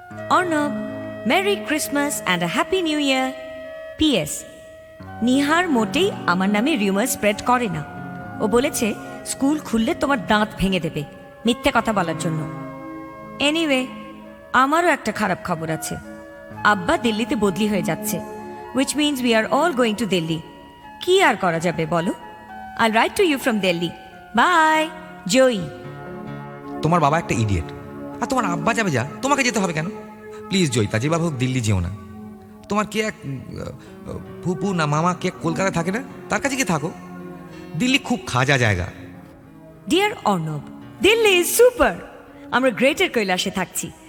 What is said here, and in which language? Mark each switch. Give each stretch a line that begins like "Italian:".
English: Arnab, merry Christmas and a happy new year.
Bangla: PS, Nihar মোটেই আমার নামে রিউমার স্প্রেড করে না। ও বলেছে স্কুল খুললে তোমার দাঁত ভেঙে দেবে মিথ্যে কথা বলার জন্য। এনিওয়ে, আমারও একটা খারাপ খবর আছে। আব্বা দিল্লিতে বদলি হয়ে যাচ্ছে,
English: which means we are all going to Delhi.
Bangla: কি আর করা যাবে বলো?
English: I'll write to you from Delhi. Bye, Joyee.
Bangla: তোমার বাবা একটা ইডিয়েট, আর তোমার আব্বা যাবে যা, তোমাকে যেতে হবে কেন? প্লিজ জয়িতা, যেভাবে হোক দিল্লি যেও না। তোমার কে এক ফুপু না মামা কে কলকাতায় থাকে না, তার কাছে গিয়ে থাকো। দিল্লি খুব খাজা জায়গা।
English: Dear Arnab, Delhi is super.
Bangla: আমরা গ্রেটার কৈলাসে থাকছি।